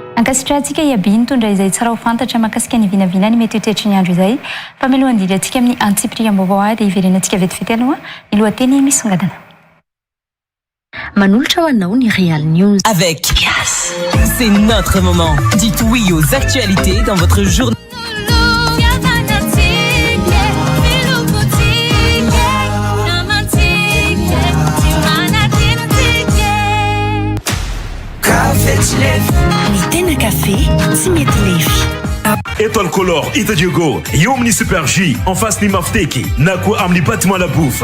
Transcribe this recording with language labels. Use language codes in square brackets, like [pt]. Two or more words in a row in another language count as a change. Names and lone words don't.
[mg] Ankasitrahantsika iaby nitondra izay tsara ho fantatra mahakasika ny vinavina ny mety ho toetra ny andro izay. Fa mialoha andidy antsika amin'ny antsipriam-baovao dia iverenantsika vetivety aloha ny lohateny misongadina. Manolotra ho anao ny Real News. [fr] Avec Kias. C'est notre moment. Dites oui aux actualités dans votre journée. [mg] Ny tena café tsy mety lefy. Étoile Color Ita Diogo eo amin'ny Super J [fr] en face [mg] ny Mafteky na koa amin'ny bâtiment La Bouffe.